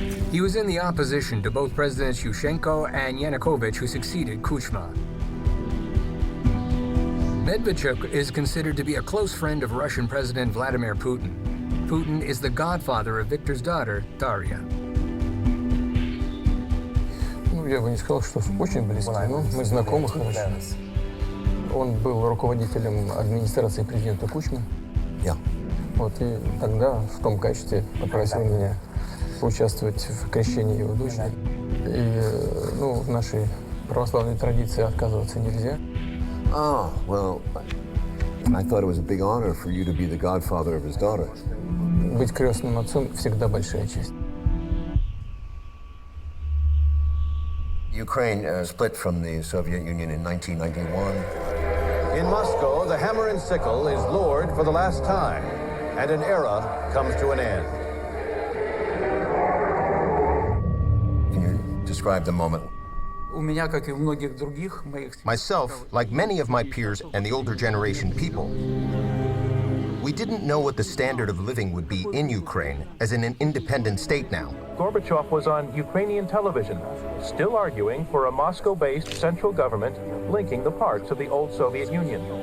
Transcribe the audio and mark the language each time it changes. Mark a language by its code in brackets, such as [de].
[en] He was in the opposition to both Presidents Yushchenko and Yanukovych, who succeeded Kuchma. Medvedchuk is considered to be a close friend of Russian President Vladimir Putin. Putin is the godfather of Viktor's daughter, Daria. [ru] Я бы не сказал, что очень близко, но мы знакомы хорошо. Он был руководителем администрации президента Кучмы. [en] Yeah. [ru] Вот, и тогда в том качестве попросил меня поучаствовать в крещении его дочери. И, в нашей православной традиции отказываться нельзя. [en] Oh, well, I thought it was a big honor for you to be the godfather of his daughter. [ru] Быть крестным отцом всегда большая честь. [en] Ukraine split from the Soviet Union in 1991. In Moscow, the hammer and sickle is lowered for the last time, and an era comes to an end. Can you describe the moment? [ru] У меня, как и у многих других моих... [en] Myself, like many of my peers and the older generation people, we didn't know what the standard of living would be in Ukraine as in an independent state now. Gorbachev was on Ukrainian television, still arguing for a Moscow-based central government linking the parts of the old Soviet Union.